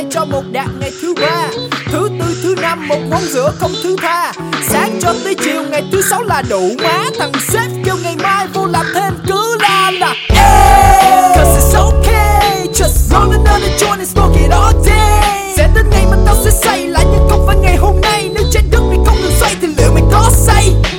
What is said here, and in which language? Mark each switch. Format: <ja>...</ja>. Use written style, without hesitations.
<vi>Một đạt ngày thứ ba, thứ tư thứ năm một món rửa không thứ tha. Sáng cho tới chiều ngày thứ sáu là đủ má. Thằng sếp kêu ngày mai vô làm thêm cứ la là.</vi> <en>Cause it's okay, just roll another joint and smoke it all day.</en> <vi>Sẽ đến ngày mà tao sẽ say lại nhưng không phải ngày hôm nay. Nếu trái đất này không ngừng xoay thì liệu mày có say.</vi>